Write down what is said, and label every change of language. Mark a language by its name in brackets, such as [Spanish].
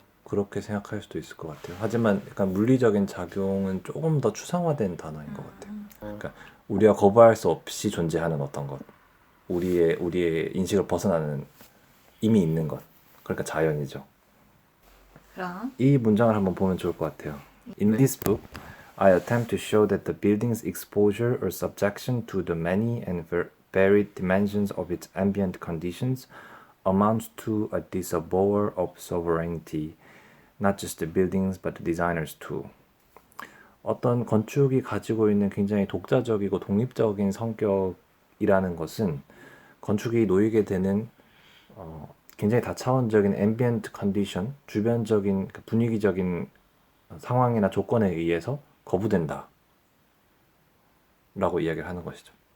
[Korean] 그렇게 생각할 수도 있을 것 같아요. 하지만 약간 물리적인 작용은 조금 더 추상화된 단어인 것 같아요. 그러니까 우리가 거부할 수 없이 존재하는 어떤 것, 우리의 인식을 벗어나는 이미 있는 것, 그러니까 자연이죠. 그럼 이 문장을 한번 보면 좋을 것 같아요. [English] In this book, I attempt to show that the building's exposure or subjection to the many and varied dimensions of its ambient conditions amounts to a disavowal of sovereignty, not just the buildings but the designers too. [Korean] 어떤 건축이 가지고 있는 굉장히 독자적이고 독립적인 성격이라는 것은 건축이 놓이게 되는 굉장히 다차원적인 [English] ambient condition, [Korean] 주변적인 분위기적인 상황이나 조건에 의해서 거부된다 라고 이야기를 하는 것이죠.